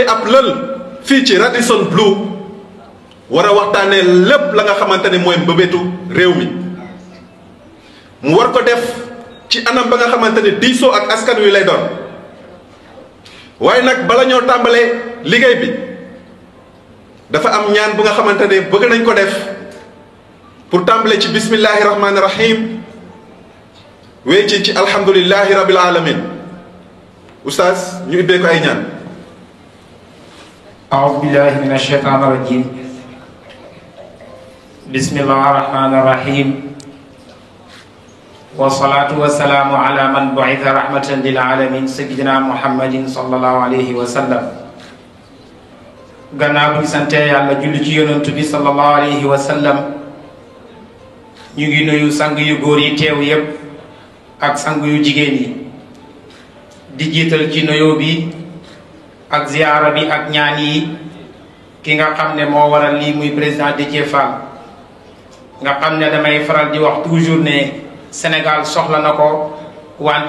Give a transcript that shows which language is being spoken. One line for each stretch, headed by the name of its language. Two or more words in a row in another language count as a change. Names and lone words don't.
Wolof: ab lël fii ci Radisson Blu war a waxtaanee lépp la nga xamante ne mooy mbëbëtu réew mi mu war ko def ci anam ba nga xamante ne diisoo ak askan wi lay doon waaye nag bala ñoo tàmbalee liggéey bi dafa am ñaan bu nga xamante ne bëgg nañ ko def pour tàmbale ci
Arabic: بسم الله الرحمن الرحيم
Wolof: wéy ci
Arabic: الحمد لله رب العالمين
Wolof: oustaz ñu ubbee ko ay ñaan.
Arabic: أعوذ بالله من الشيطان الرجيم بسم الله الرحمن الرحيم والصلاة والسلام على من بعث رحمة للعالمين سيدنا محمد صلى الله عليه وسلم
Wolof: gannaaw bi sante yàlla julli ci yonent bi
Arabic: صلى الله عليه وسلم
Wolof: ñu ngi nuyu sang yu góor yi teew yépp ak sang yu jigéen yi di jiital ci nuyoo bi ak ziyaara bi ak ñaan yi ki nga xam ne moo waral lii muy président Déthié Fall nga xam ne damay faral di wax toujours ne Sénégal soxla na ko wante